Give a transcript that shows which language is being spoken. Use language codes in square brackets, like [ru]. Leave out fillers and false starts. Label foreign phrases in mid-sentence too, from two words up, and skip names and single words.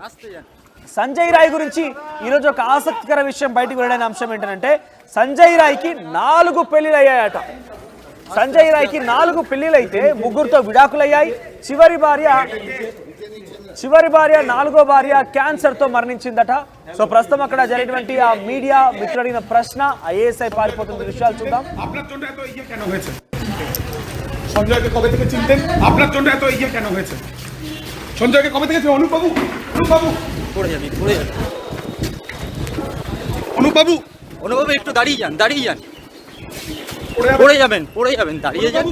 [te] సంజయ్ రాయ్ గురించి ఈరోజు ఒక ఆసక్తికర విషయం బయటకు వెళ్ళిన అంశం ఏంటంటే సంజయ్ రాయ్కి 4 పెళ్లిళ్ళు అయ్యాయట. సంజయ్ రాయ్కి 4 పెళ్లిళ్ళు అయితే 3తో విడాకులు అయ్యాయి. చివరి భార్య 4వ భార్య క్యాన్సర్తో మరణించిందట. సో ప్రస్తుతం అక్కడ జరిగినటువంటి ఆ మీడియా మిత్రుడు అడిగిన ప్రశ్న ఐఏఎస్ఐ పారిపోతున్న దృశ్యాలు చూద్దాం. [bn] সঞ্জয়কে কবে থেকে চিনতেন? আপনার জন্য এত ইয়ে কেন হয়েছে? সঞ্জয়কে কবে থেকে অনুপবাবু একটু দাঁড়িয়ে যান পড়ে যাবেন দাঁড়িয়ে যান।